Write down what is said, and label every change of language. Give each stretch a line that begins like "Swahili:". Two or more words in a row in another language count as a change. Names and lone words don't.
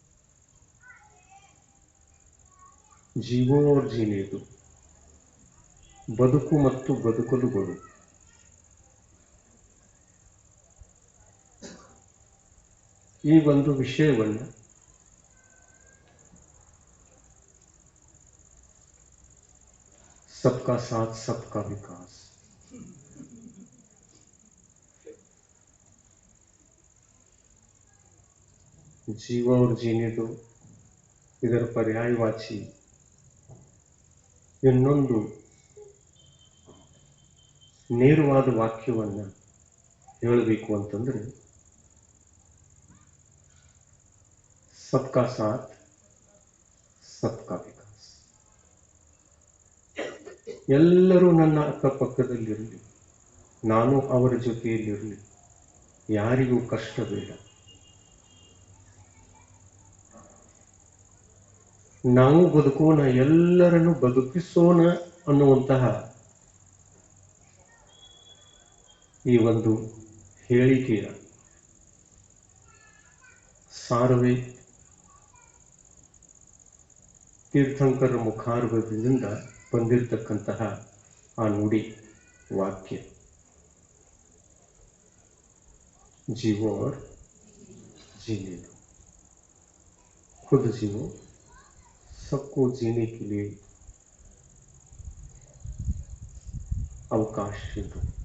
Hindi: जीवो और जीने दो,
Kannada: ಬದುಕು ಮತ್ತು ಬದುಕಲುಗಳು ಈ ಒಂದು ವಿಷಯವನ್ನು
Hindi: सबका साथ सबका विकास जीव और जीने दो
Kannada: ಇದರ ಪರ್ಯಾಯವಾಚಿ ಇನ್ನೊಂದು ನೇರವಾದ ವಾಕ್ಯವನ್ನು ಹೇಳಬೇಕು ಅಂತಂದ್ರೆ
Hindi: सबका साथ सबका विकास.
Kannada: ಎಲ್ಲರೂ ನನ್ನ ಅಕ್ಕಪಕ್ಕದಲ್ಲಿರಲಿ, ನಾನು ಅವರ ಜೊತೆಯಲ್ಲಿರಲಿ, ಯಾರಿಗೂ ಕಷ್ಟ ಬೇಡ. ನಾವು ಬದುಕೋಣ, ಎಲ್ಲರನ್ನು ಬದುಕಿಸೋಣ ಅನ್ನುವಂತಹ ಈ ಒಂದು ಹೇಳಿಕೆಯ ಸಾರವೇ ತೀರ್ಥಂಕರ ಮುಖಾರವಿಂದ ಬಂದಿರತಕ್ಕಂತಹ ಆ ನುಡಿ वाक्य.
Hindi: जीवो और जीने दो. खुद जीवो, सबको जीने के लिए अवकाश दो.